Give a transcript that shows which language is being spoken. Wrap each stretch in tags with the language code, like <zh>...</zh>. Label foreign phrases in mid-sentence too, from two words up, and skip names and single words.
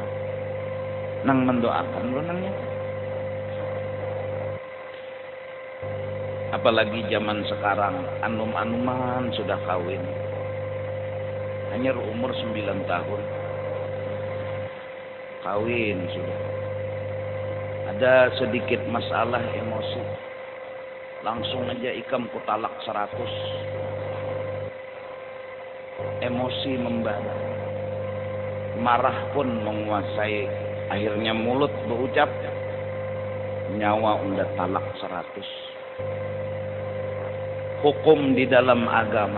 <bjn>Nang mendoakan lo nangnya. Apalagi zaman sekarang, anum-anuman sudah kawin.</bjn> <id>Hanya umur 9 tahun. Kawin sudah. Ada sedikit masalah emosi.</id> <bjn>Langsung aja ikam kutalak 100.</bjn> <id>Emosi membara. Marah pun menguasai. Akhirnya mulut berucap.</id> <bjn>Nyawa udah talak 100.</bjn> <id>Hukum di dalam agama.</id>